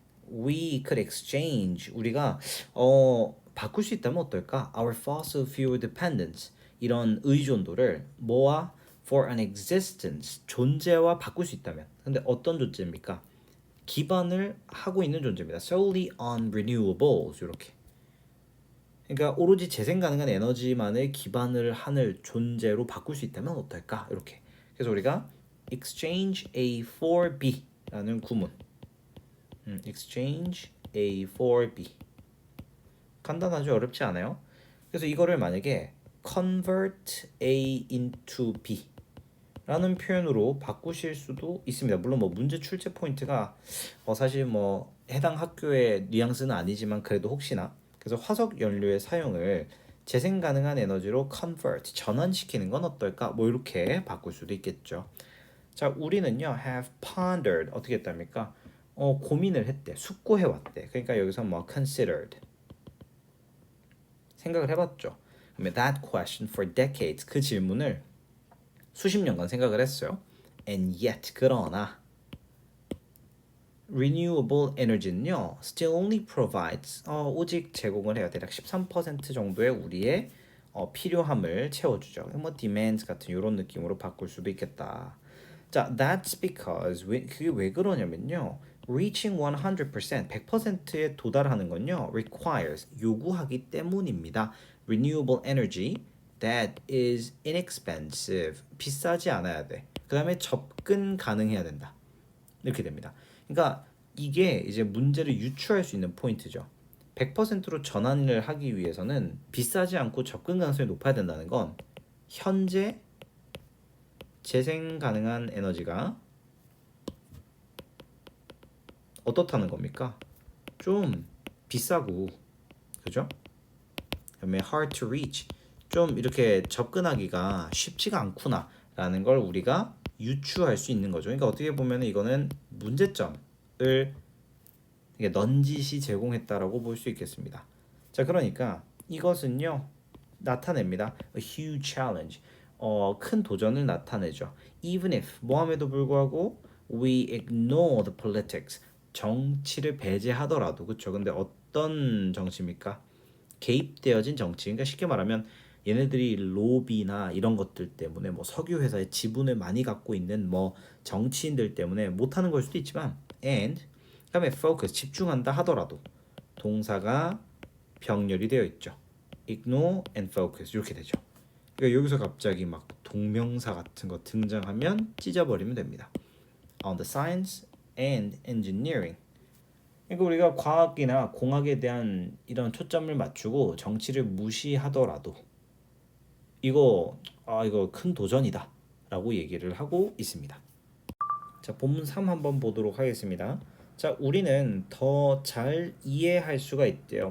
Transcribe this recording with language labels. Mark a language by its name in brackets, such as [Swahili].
[English] We could exchange, [Korean] 우리가 바꿀 수 있다면 어떨까? [English] Our fossil fuel dependence, [Korean] 이런 의존도를 뭐와 [English] for an existence, [Korean] 존재와 바꿀 수 있다면. 근데 어떤 존재입니까? 기반을 하고 있는 존재입니다. [English] Solely on renewables, [Korean] 이렇게. 그러니까 오로지 재생 가능한 에너지만을 기반을 하는 존재로 바꿀 수 있다면 어떨까? 이렇게. 그래서 우리가 [English] exchange A for B [Korean] 라는 구문. [English] exchange A for B. [Korean] 간단하죠? 어렵지 않아요? 그래서 이거를 만약에 [English] convert A into B [Korean] 라는 표현으로 바꾸실 수도 있습니다. 물론 뭐 문제 출제 포인트가 사실 뭐 해당 학교의 뉘앙스는 아니지만 그래도 혹시나, 그래서 화석 연료의 사용을 재생 가능한 에너지로 convert, 전환시키는 건 어떨까? 뭐 이렇게 바꿀 수도 있겠죠. 자, 우리는요 [English] have pondered, [Korean] 어떻게 했답니까? 고민을 했대, 숙고해 왔대. 그러니까 여기서 뭐 considered, 생각을 해봤죠. 그러면 [English] that question for decades, [Korean] 그 질문을 수십 년간 생각을 했어요. [English] And yet, [Korean] 그러나 [English] renewable energy는요 still only provides, [Korean] 오직 제공을 해요. 대략 13% 정도의 우리의 필요함을 채워주죠. 뭐 demand 같은 이런 느낌으로 바꿀 수도 있겠다. 자, [English] that's because, [Korean] 그게 왜 그러냐면요, reaching 100%에 도달하는 건요. requires 요구하기 때문입니다. [English] renewable energy that is inexpensive [Korean] 비싸지 않아야 돼. 그 다음에 접근 가능해야 된다. 이렇게 됩니다. 그러니까 이게 이제 문제를 유추할 수 있는 포인트죠. 100%로 전환을 하기 위해서는 비싸지 않고 접근 가능성이 높아야 된다는 건 현재 재생 가능한 에너지가 어떻다는 겁니까? 좀 비싸고 그죠? 그다음에 [English] hard to reach [Korean] 좀 이렇게 접근하기가 쉽지가 않구나라는 걸 우리가 유추할 수 있는 거죠. 그러니까 어떻게 보면 이거는 문제점을 넌지시 제공했다라고 볼 수 있겠습니다. 자, 그러니까 이것은요 나타냅니다. [English] A huge challenge. [Korean] 큰 도전을 나타내죠. [English] Even if [Korean] 뭐함에도 불구하고 [English] we ignore the politics. [Korean] 정치를 배제하더라도 그렇죠. 근데 어떤 정치입니까? 개입되어진 정치. 그러니까 쉽게 말하면 얘네들이 로비나 이런 것들 때문에 뭐 석유 회사의 지분을 많이 갖고 있는 뭐 정치인들 때문에 못하는 걸 수도 있지만 and 그다음에 focus 집중한다 하더라도 동사가 병렬이 되어 있죠. [English] ignore and focus [Korean] 이렇게 되죠. 그러니까 여기서 갑자기 막 동명사 같은 거 등장하면 찢어버리면 됩니다. [English] On the science and engineering. [Korean] 그러니까 우리가 과학이나 공학에 대한 이런 초점을 맞추고 정치를 무시하더라도 이거 큰 도전이다라고 얘기를 하고 있습니다. 자, 본문 3 한번 보도록 하겠습니다. 자, 우리는 더 잘 이해할 수가 있대요.